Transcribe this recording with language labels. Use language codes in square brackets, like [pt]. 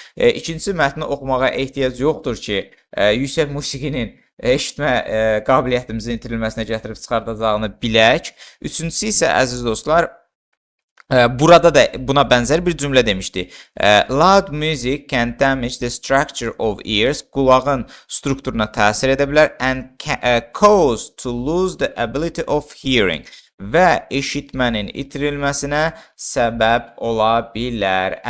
[az] İkincisi, mətni oxumağa ehtiyac yoxdur ki, yüksək musiqinin eşitmə qabiliyyətimizin itirilməsinə gətirib çıxardacağını bilək. Üçüncüsü isə, əziz dostlar, burada da buna bənzər bir cümlə demişdi. [en] Loud music can damage the structure of ears. [az] Qulağın strukturuna təsir edə bilər. [en] And cause to lose the ability of hearing. [az] Və eşitmənin itirilməsinə səbəb ola bilər.